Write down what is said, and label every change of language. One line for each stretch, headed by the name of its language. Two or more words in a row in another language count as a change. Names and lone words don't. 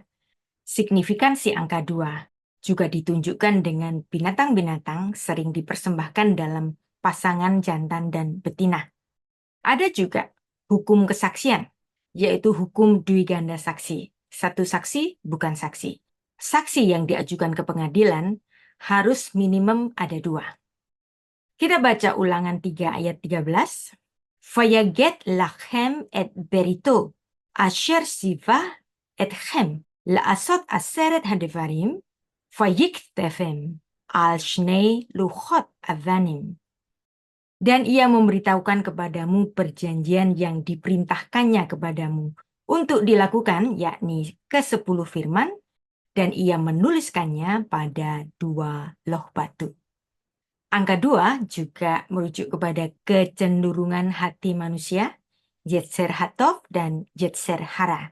Indonesian: Signifikansi angka 2 juga ditunjukkan dengan binatang-binatang sering dipersembahkan dalam pasangan jantan dan betina. Ada juga hukum kesaksian, yaitu hukum dwiganda saksi. Satu saksi bukan saksi. Saksi yang diajukan ke pengadilan harus minimum ada 2. Kita baca Ulangan 3 ayat 13.
Hebrew: ויגד לכם את בריתו אשר צוה אתכם לעשות עשרת הדברים ויכתבם על שני לחות אבנים.
Indonesian: Dan ia memberitahukan kepadamu perjanjian yang diperintahkannya kepadamu untuk dilakukan, yakni ke-10 firman, dan ia menuliskannya pada 2 loh batu. Angka 2 juga merujuk kepada kecenderungan hati manusia,
Hebrew: יצר הטוב dan יצר הרע.